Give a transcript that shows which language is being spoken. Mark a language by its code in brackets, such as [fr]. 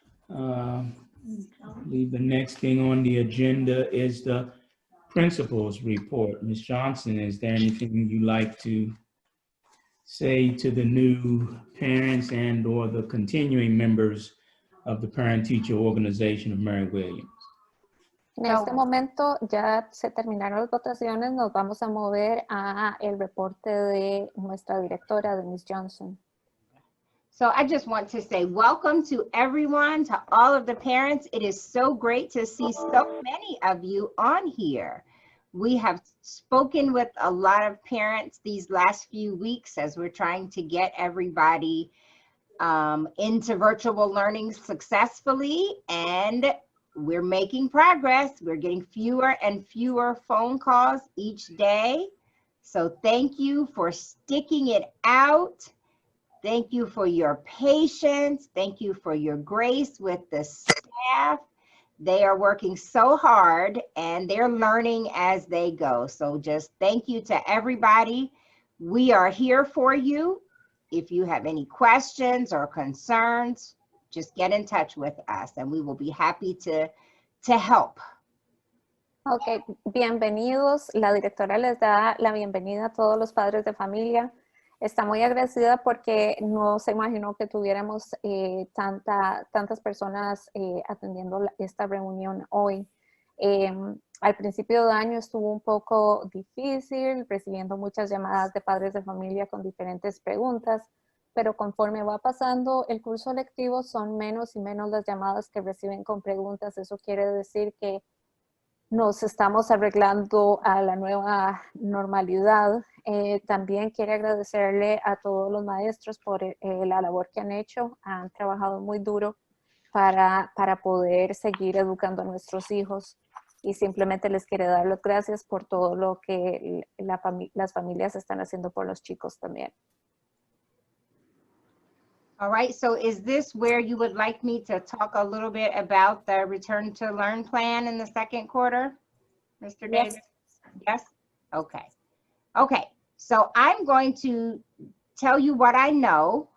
[en] I believe the next thing on the agenda is the principal's report. Ms. Johnson, is there anything you'd like to say to the new parents and or the continuing members of the parent-teacher organization of Mary Williams? [es] En este momento ya se terminaron las votaciones, nos vamos a mover a el reporte de nuestra directora, de Ms. Johnson. [en] So I just want to say welcome to everyone, to all of the parents. It is so great to see so many of you on here. We have spoken with a lot of parents these last few weeks as we're trying to get everybody into virtual learning successfully, and we're making progress. We're getting fewer and fewer phone calls each day. So thank you for sticking it out. Thank you for your patience. Thank you for your grace with the staff. They are working so hard and they're learning as they go. So just thank you to everybody. We are here for you. If you have any questions or concerns, just get in touch with us and we will be happy to help. [es] Ok, bienvenidos. La directora les da la bienvenida a todos los padres de familia. Está muy agradecida porque no se imaginó que tuviéramos tantas personas atendiendo esta reunión hoy. Al principio de año estuvo un poco difícil, recibiendo muchas llamadas de padres de familia con diferentes preguntas, pero conforme va pasando el curso lectivo son menos y menos las llamadas que reciben con preguntas. Eso quiere decir que nos estamos arreglando a la nueva normalidad. También quiero agradecerle a todos los maestros por la labor que han hecho. Han trabajado muy duro para poder seguir educando a nuestros hijos. Y simplemente les quiero dar las gracias por todo lo que las familias están haciendo por los chicos también. [en] All right, so is this where you would like me to talk a little bit about the return to learn plan in the second quarter, Mr. Davis? Yes? Okay. Okay, so I'm going to tell you what I know.